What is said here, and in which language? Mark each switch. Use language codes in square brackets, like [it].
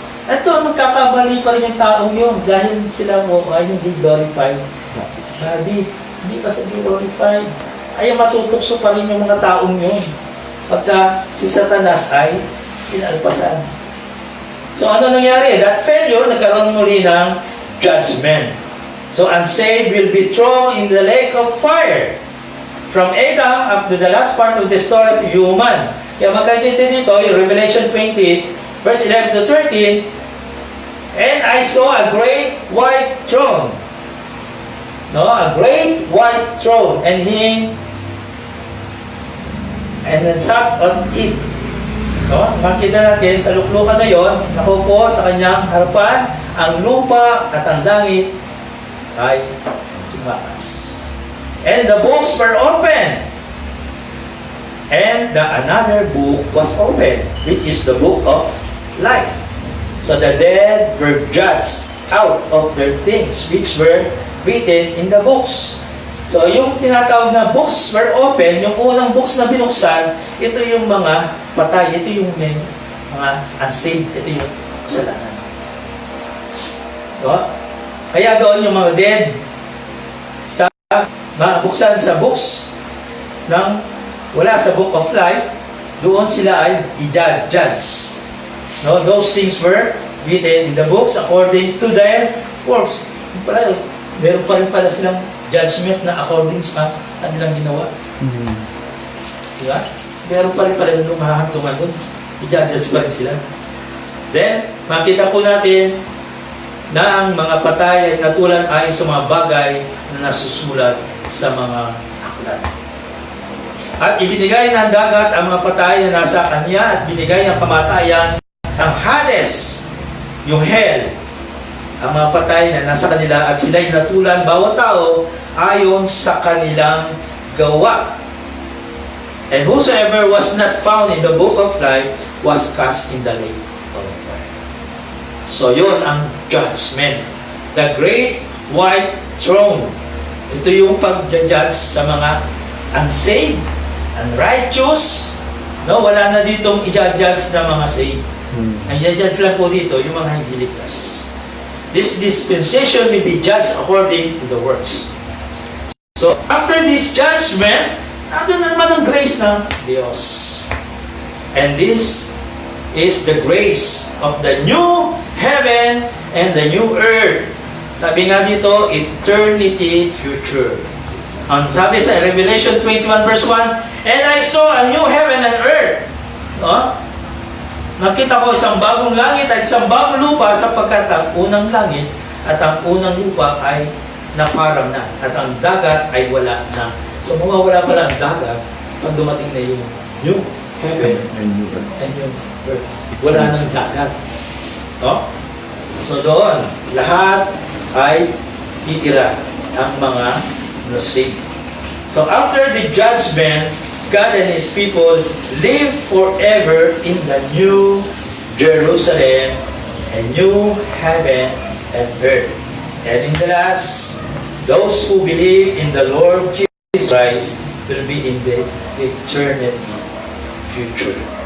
[tl] Ito, magkakabali pa rin yung taong yun dahil sila ay hindi glorified. Hindi pa sila glorified. Ay matutukso pa rin yung mga taong yun pagka si Satanas ay inalpasan. So ano nangyari? [en] That failure, [tl] nagkaroon muli ng judgment. [en] So unsaved will be thrown in the lake of fire. From Adam up to the last part of the story of human. [tl] Kaya magkakita dito, yung [en] Revelation 20, verse 11 to 13, and I saw a great white throne. No, a great white throne, and then sat on it. [tl] No, makita natin sa luklukan na yon, nakupo sa kanyang harapan, ang lupa at ang langit ay tumakas. [en] And the books were open. And another book was open, which is the book of life. So the dead were judged out of their things which were written in the books. [tl] So yung tinatawag na [en] books were open, [tl] yung unang books na binuksan, ito yung mga patay, ito yung mga unsaved, ito yung kasalanan. No? Kaya doon yung mga dead sa buksan sa books ng wala sa book of life, doon sila ay i-judge. [en] No, those things were written in the books according to their works. [tl] Meron pa rin pala silang judgment na according sa kanilang ginawa. Diba? Meron pa rin pala silang mahahantungan doon. I-judge pa rin sila. Then, makita po natin na ang mga patay ay natulan ayon sa mga bagay na nasusulat sa mga aklat. At ibinigay ng dagat ang mga patay na nasa kanya at binigay ang kamatayan ng Hades, yung hell, ang mga patay na nasa kanila at sila'y natulan bawat tao ayon sa kanilang gawa. [en] And whosoever was not found in the book of life was cast in the lake of fire. So [tl] yun ang [en] judgment. The great white throne. [tl] Ito yung pag-judge sa mga unsaved, unrighteous. No, wala na ditong i-judge na mga saved. Ang i-judge lang po dito yung mga hindi ligtas. [en] This dispensation will be judged according to the works. [tl] So, after this judgment, nandun naman ang grace ng Diyos. [en] And this is the grace of the new heaven and the new earth. [tl] Sabi nga dito, [en] eternity future. [tl] Ang sabi sa [en] Revelation 21 verse 1, and I saw a new heaven and earth. [tl] Nakita ko isang bagong langit at isang bagong lupa sapagkat ang unang langit at ang unang lupa ay naparang na at ang dagat ay wala na. So mawawala pala ang dagat pag dumating na yung new heaven [en] And you. [tl] and yung earth. Wala nang dagat. No? So doon, lahat ay titira ang mga nasig. [en] So after the judgment, God and His people live forever in the new Jerusalem and new heaven and earth. And in the last, those who believe in the Lord Jesus Christ will be in the eternity future.